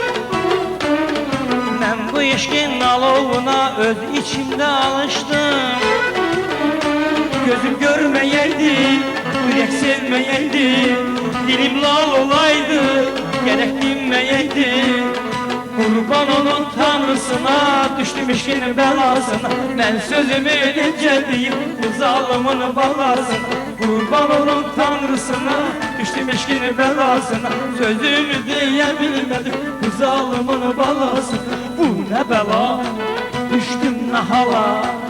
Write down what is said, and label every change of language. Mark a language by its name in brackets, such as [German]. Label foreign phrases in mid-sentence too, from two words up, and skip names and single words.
[Azerbaijani] Mən bu eşkin alovuna öz içimdə alışdım. Gözüm görməyəydi, ürək sevməyəydi, dilim lal olaydı, gərək dinməyəydi. [Turkish] düştüm işkinin belasına. Ben sözümü edeceğim bu zalimin balasına. Kurban olun Tanrısına, düştüm işkinin belasına. Sözümü diyebilmedim bu zalimin balasına. Bu ne bela, düştüm ne hala.